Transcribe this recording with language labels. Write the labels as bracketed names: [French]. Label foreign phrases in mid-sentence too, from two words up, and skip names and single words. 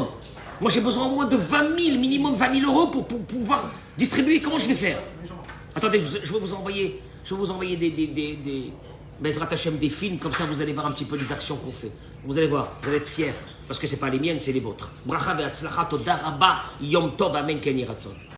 [French] Moi, j'ai besoin au moins de 20 000, minimum 20 000 € pour pouvoir distribuer. Comment je vais faire? Attendez, je vais vous envoyer des [Hebrew] בעזרת השם, [French] des films, comme ça vous allez voir un petit peu les actions qu'on fait. Vous allez voir, vous allez être fiers, parce que ce n'est pas les miennes, c'est les vôtres. [Hebrew] ברכה והצלחה תודה רבה יום טוב אמן כן יהי רצון.